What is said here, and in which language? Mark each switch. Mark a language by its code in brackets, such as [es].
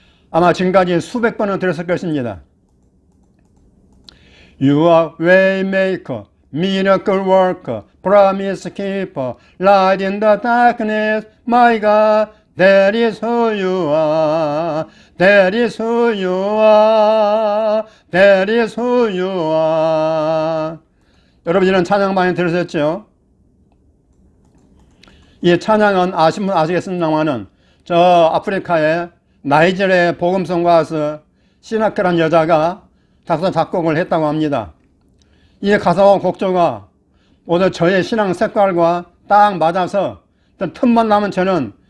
[ko] 아마 지금까지 수백 번은 들었을 것입니다. [en] You are waymaker, miracle worker, promise keeper, light in the darkness, my God, that is who you are, that is who you are, that is who you are. [ko] 여러분 이런 찬양 많이 들으셨죠? 이 찬양은 아시면 아시겠습니다만은 저 아프리카의 나이지리아의 복음성 가수 시나크라는 여자가 작곡을 했다고 합니다. 이 가사와 곡조가 모두 저의 신앙 색깔과 딱 맞아서 틈만 나면 저는